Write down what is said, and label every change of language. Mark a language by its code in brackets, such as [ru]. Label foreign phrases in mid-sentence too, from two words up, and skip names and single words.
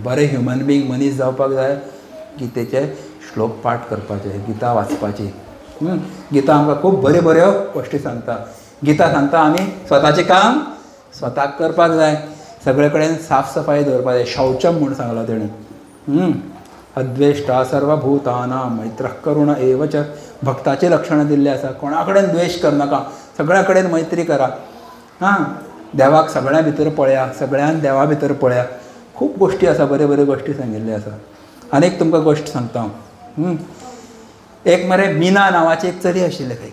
[kok] बरें [en] human being [kok] मनीस जावपाक जाय. गितेचे श्लोक पाठ करपाचे, गीता वाचपाची. गीता आमकां खूब बऱ्यो बऱ्यो गोश्टी सांगता. गीता सांगता आमी स्वताचें काम स्वताक करपाक जाय. सगळे कडेन साफ सफाई दवरपाक जाय. शौचम म्हूण सांगला तेणें. [sa] अद्वेष्टा सर्वभूतानां मैत्रः करुण एव च. [kok] भक्ताची लक्षणां दिल्लीं आसा. कोणा कडेन द्वेश करनाका, सगळ्या कडेन मैत्री करा. हां देवाक सगळ्या भितर पळया, सगळ्यान देवा भितर पळया. खूब गोश्टी आसा, बऱ्यो बऱ्यो गोश्टी सांगिल्ल्यो आसा. आनीक तुमकां गोश्ट सांगता हांव. एक मरे मिना नांवाची एक चली आशिल्लें खंय.